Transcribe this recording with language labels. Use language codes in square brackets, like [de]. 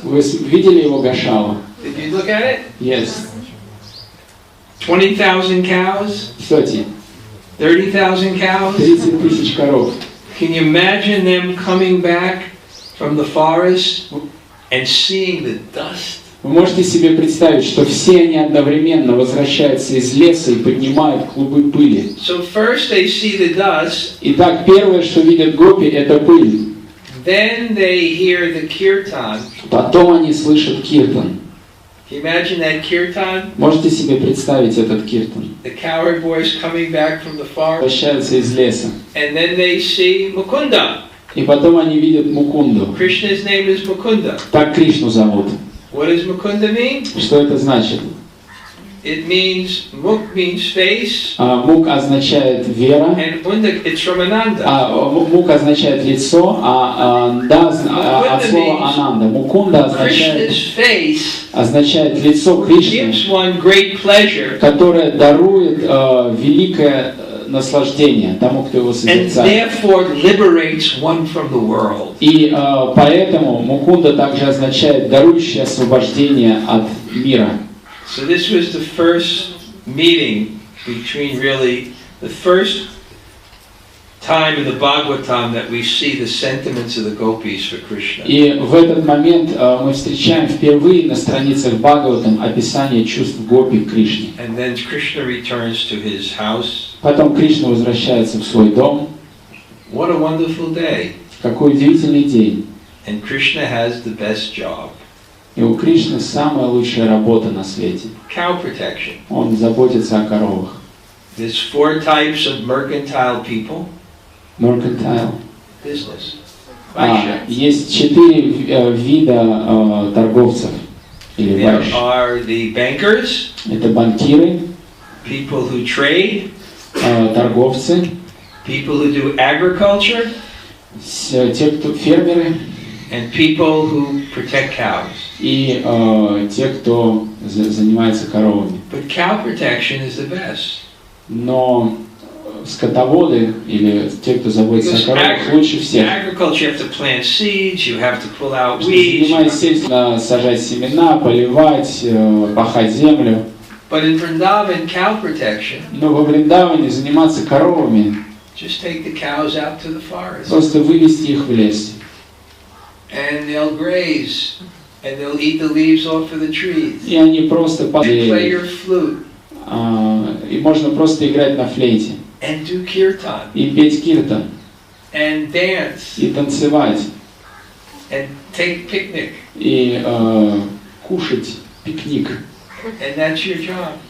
[ru] Вы видели его Гошалу? [en] Did you look at it? Yes. 20,000 cows? [ru] Кстати, [en] 30,000 cows? [ru] 30 тысяч коров. [en] Can you imagine them coming back from the forest and seeing the dust? [ru] Вы можете себе представить, что все они одновременно возвращаются из леса и поднимают клубы пыли. [en] So first they see the dust, [ru] Итак, первое, что видят гопи, это пыль. [en] then they hear the kirtan. [ru] Потом они слышат киртан. [en] Can you imagine that kirtan? [ru] Можете себе представить этот киртан? [en] The cowherd boys coming back from the forest. [ru] Возвращаются из леса. [en] And then they see Mukunda. [ru] И потом они видят Мукунду. [en] Krishna's name is Mukunda. [ru] Так Кришну зовут. [en] What does Mukunda mean? [ru] Что это значит? [en] It means, Muk means face, [ru] Мук означает вера, [en] and Unda, it's from Ananda. [ru] мук означает лицо, от слова ананда. Мукунда [en] Krishna's face [ru] означает лицо Кришны, [en] gives one great pleasure, [ru] которое дарует великое наслаждение тому, кто его [en] and [ru] созерцает. [en] therefore liberates one from the world. [ru] И поэтому Мукунда также означает дарующее освобождение от мира. [en] So this was the first meeting between really, the first time in the Bhagavatam that we see the sentiments of the gopis for Krishna. [ru] И в этот момент мы встречаем впервые на страницах Бхагаватам описание чувств гопи к Кришне. [en] And then Krishna returns to his house. [ru] Потом Кришна возвращается в свой дом. [en] What a wonderful day. [ru] Какой удивительный день. [en] And Krishna has the best job. [ru] И у Кришны самая лучшая работа на свете. [en] Cow protection. [ru] Он заботится о коровах. [en] There's 4 types of mercantile people. Mercantile. Business. Vaishya. [ru] Есть 4 вида торговцев или [en] There [ru] вайш. [en] are the bankers, [ru] Это банкиры, [en] people who trade, [ru] торговцы, [en] people who do agriculture, [ru] те, кто фермеры, [en] and people who protect cows. [ru] и те, кто занимается коровами. [en] But cow protection is the best. [ru] Но скотоводы или те, кто заботится о коровах, лучше всех. [en] Agriculture, you have to plant seeds, you have to pull out weeds. [ru] Занимаясь сельским, сажать семена, поливать, пахать землю. [en] But in Vrindavan, cow protection, [ru] Но во Вриндаване заниматься коровами, [en] just take the cows out to the forest. [ru] просто вывести их в лес. [en] And they'll graze, and they'll eat the leaves off of the trees. [ru] И они просто [en] And play your [ru] падают. [en] flute, [ru] И можно просто играть на флейте. [en] and do kirtan, [ru] И петь киртан. [en] and dance, [ru] И танцевать. [en] and take picnic. [ru] И кушать пикник. [en] And that's your job.